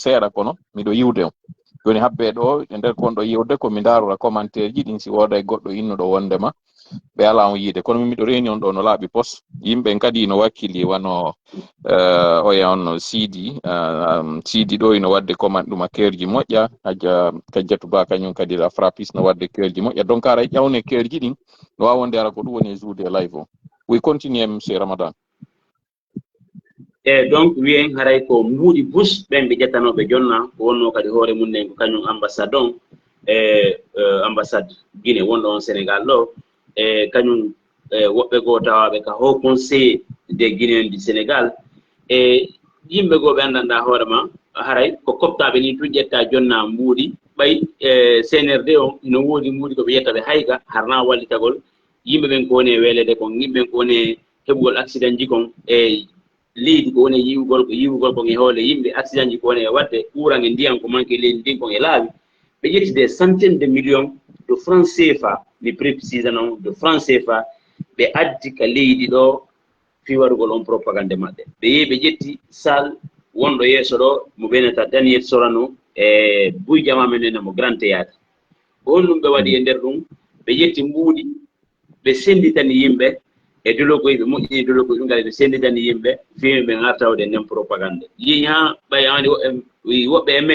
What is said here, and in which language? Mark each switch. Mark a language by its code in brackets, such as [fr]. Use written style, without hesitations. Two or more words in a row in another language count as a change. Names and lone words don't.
[ff] seeɗa kono miɗo yiwde on joni habbe ɗo e nder kon ɗo yiwde ko mi darora commentaire ji ɗin si woda e goɗɗo innuɗo wondema ɓe ala on yiide kono min miɗo reni on ɗo no laaɓi pos yimɓe kadi no wakkili wano oya on no sidi ɗo ino wadde commande ɗum a keerji moƴƴa haja Kadiatou Ba kañum kadi la frappis no wadde keerji moƴƴa donc ara ƴawne keerji ɗin no wawa wonde ara ko ɗum woni joude live o [fr] oui continue monsieur Ramadan. [ff] Donc wiyen haray ko mbuuɗi bus ɓen ɓe ƴettanoɓe jonna ko wonno kadi hoore mum nden ko kañum ambassade on ambassade Guinée wonɗo on Sénégal ɗo e kañum woɓɓe goo tawaɓe ka [fr] haut conseil des Guinéens du Sénégal [ff] e yimɓe goo ɓe anndanɗa hoorema haray ko koptaɓe ni tun ƴetta jonna mbuuɗi ɓay CNRD o no woodi mbuuɗi koɓe yettaɓe hayga harna wallitagol yimɓe ɓen ko woni e welede kon yimɓe ɓen ko woni e heɓugol accident ji kon e leydi ko woni yiwugol kon e hoole yimɓe accident ji ko woni e wadde ɓuuran e ndiyan ko manque leydi ndin kon e laawi ɓe ƴetti [fr] des centaines de millions de francs CFA [ff] mi [fr] précise non de francs [ff] CFA ɓe addi ka leydi ɗo fi waɗugol on propagande maɓɓe ɓe yehi ɓe ƴetti sal wonɗo yeeso ɗo mo ɓenata Daniel Sorano e buy jama men ene mo [fr] grand théâtre [ff] ko on ɗum ɓe waɗi e nder ɗum ɓe ƴetti mbuuɗi ɓe senditani yimɓe e dologoy ɓe moƴƴini dologoy ɗum ngal ɓe senditani yimɓe fimi ɓe artawde nden propagande yi ha ɓay andi woɓɓe e